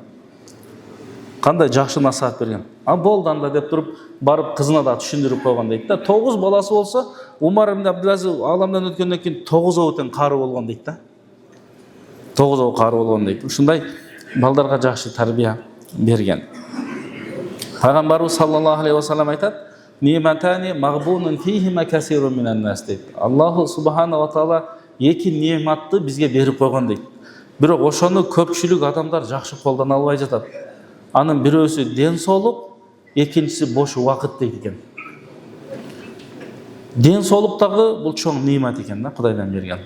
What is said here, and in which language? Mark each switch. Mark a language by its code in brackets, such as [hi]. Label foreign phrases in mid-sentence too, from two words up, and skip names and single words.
[ky] Кандай жакшы насаат берген. Болду анда деп туруп, барып кызына да түшүндүрүп койгон дейт да. 9 баласы болсо, Умар ибн Абдул-Азиз аламдан өткөндөн кийин 9 тең кары болгон дейт да. 9 кары болгон дейт. Ушундай балдарга жакшы тарбия берген. Пайгамбарыбыз [ar] صلى الله عليه وسلم [ky] айтат: [ar] "نعمتان مغبون فيهما كثير من الناس" [ky] дейт. [ar] الله سبحانه وتعالى [ky] эки нематты бизге берип койгон дейт. Бирок ошону көпчүлүк адамдар жакшы колдоно албай жатат. Анын бирөөсү ден соолук, экинчиси бош убакыт дейт экен. Ден соолук дагы бул чоң немат экен да, Кудайдан берген.